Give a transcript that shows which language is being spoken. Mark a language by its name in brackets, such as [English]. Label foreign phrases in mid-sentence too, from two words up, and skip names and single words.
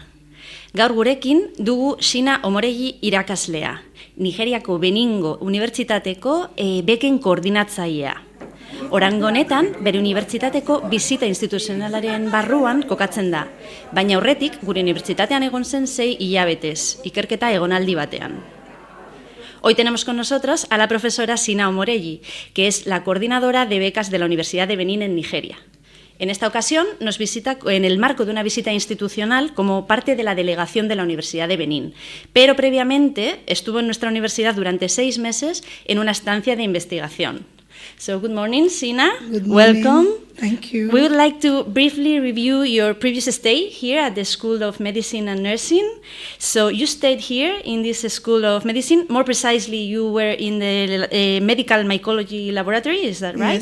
[Basque] Gaur gurekin dugu Sheena Omoregie irakaslea, Nigeriako Beningo Unibertsitateko beken koordinatzailea. Oraingo honetan, bere unibertsitateko bizita instituzionalaren barruan kokatzen da, baina aurretik gure unibertsitatean egon zen 6 hilabetez, ikerketa egonaldi batean. [Spanish] Hoy tenemos con nosotros a la profesora Sheena Omoregie, que es la coordinadora de becas de la Universidad de Benin en Nigeria. En esta ocasión nos visita en el marco de una visita institucional como parte de la delegación de la Universidad de Benin, pero previamente estuvo en nuestra universidad durante 6 meses en una estancia de investigación. [English] So, good morning, Sheena. Good morning. Welcome. Thank you. We would like to briefly review your previous stay here at the School of Medicine and Nursing. So, you stayed here in this School of Medicine. More precisely, you were in the medical mycology laboratory, is that right?